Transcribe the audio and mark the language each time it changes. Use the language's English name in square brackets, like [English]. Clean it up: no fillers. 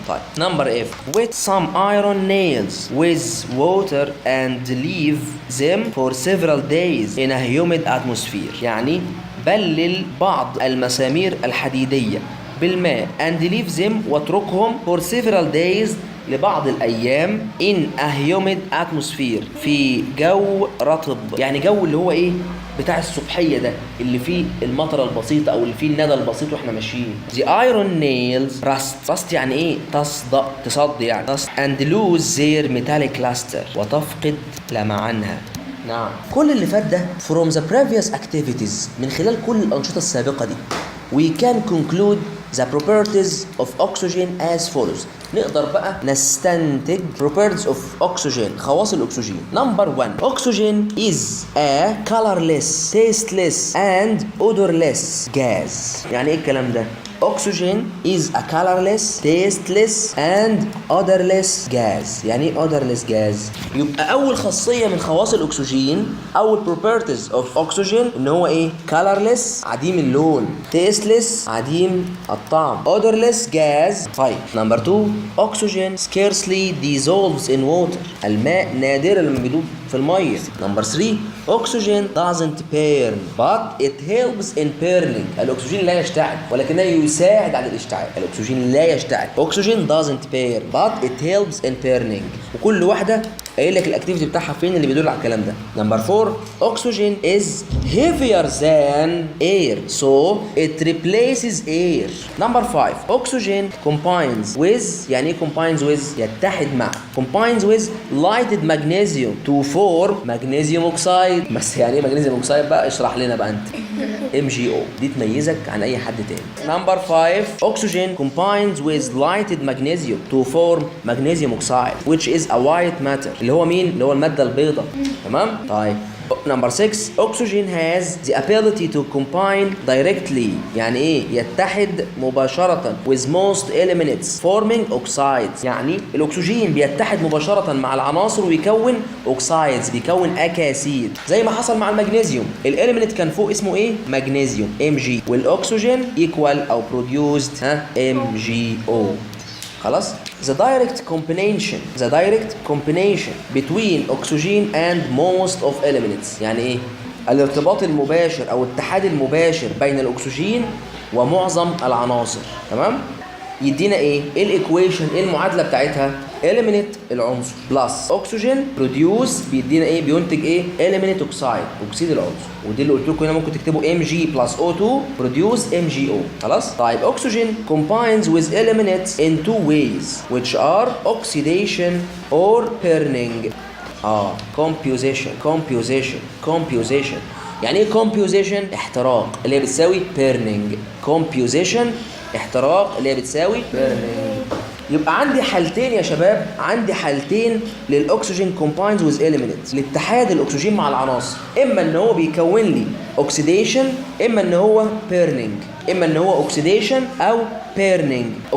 [Arabic] طيب نمبر [English] F with some iron nails with water and leave them for several days in a humid atmosphere، [Arabic] يعني بلل بعض المسامير الحديدية بالماء and leave them واتركهم for several days لبعض الأيام in a humid atmosphere، في جو رطب، يعني جو اللي هو إيه بتاع الصبحية ده اللي فيه المطرة البسيطة أو اللي فيه الندى البسيط وإحنا ماشيين. [English] The iron nails rust [Arabic] يعني إيه؟ تصد يعني [English] rust and lose their metallic luster، [Arabic] وتفقد لمعانها. نعم. كل اللي فات ده [English] from the previous activities، [Arabic] من خلال كل الأنشطة السابقة دي [English] we can conclude the properties of oxygen as follows. [Arabic] نقدر بقى نستنتج [English] properties of oxygen، [Arabic] خواص الأكسجين. [English] Number 1 oxygen is a colorless, tasteless and odorless gas. [Arabic] يعني إيه الكلام ده؟ [English] Oxygen is a colorless, tasteless and odorless gas. [Arabic] يعني ايه [English] odorless gas؟ [Arabic] يبقى أول خاصية من خواص الأكسجين، أول [English] properties of oxygen [Arabic] إن هو إيه؟ colorless عديم اللون، tasteless عديم الطعم، odorless gas. [English] طيب number 2 oxygen scarcely dissolves in water، [Arabic] الماء نادرا لما بيدوب في المية. [English] number 3 oxygen doesn't burn but it helps in burning، [Arabic] الأكسجين لا يشتعل ولكنه يساعد على الاشتعال. الأكسجين لا يشتعل. [English] oxygen doesn't burn but it helps in burning، [Arabic] وكل واحدة قايل لك الاكتيفيتي بتاعها فين اللي بيدل على الكلام ده. [English] Number 4 oxygen is heavier than air so it replaces air. Number 5 oxygen combines with، [Arabic] يعني ايه [English] combines with؟ [Arabic] يتحد مع. [English] combines with lighted magnesium to form magnesium oxide. [Arabic] بس يعني ايه [English] magnesium oxide [Arabic] بقى؟ اشرح لنا بقى انت. MgO دي تميزك عن اي حد تاني. [English] number 5 oxygen combines with lighted magnesium to form magnesium oxide which is a white matter، [Arabic] اللي هو مين؟ اللي هو المادة البيضاء. تمام؟ طيب نمبر 6 [English] oxygen has the ability to combine directly، [Arabic] يعني ايه؟ يتحد مباشرة [English] with most elements forming oxides، [Arabic] يعني الأكسجين بيتحد مباشرة مع العناصر ويكون oxides، بيكون أكاسيد، زي ما حصل مع المغنيسيوم. الإليمنت كان فوق اسمه ايه؟ مغنيسيوم Mg، والأكسجين equal أو produced MgO. خلاص. [English] the direct combination between oxygen and most of elements، [Arabic] يعني ايه؟ الارتباط المباشر او الاتحاد المباشر بين الاكسجين ومعظم العناصر. تمام؟ يدينا ايه؟ الايكويشن، ايه المعادله بتاعتها؟ element العنصر بلس oxygen produce بيدينا ايه؟ بينتج ايه؟ element oxide، اكسيد العنصر. ودي اللي قلت لكم هنا ممكن تكتبوا Mg plus O2 produce MgO. [English] خلاص؟ طيب oxygen combines with elements in two ways which are oxidation or burning. composition. [Arabic] يعني ايه composition؟ احتراق اللي هي بتساوي burning. composition احتراق اللي هي بتساوي burning. يبقى عندي حالتين يا شباب، عندي حالتين للاكسجين [English] combines with elements، [Arabic] لاتحاد الاكسجين مع العناصر، اما ان هو بيكون لي oxidation، اما ان هو burning، اما ان هو oxidation او burning.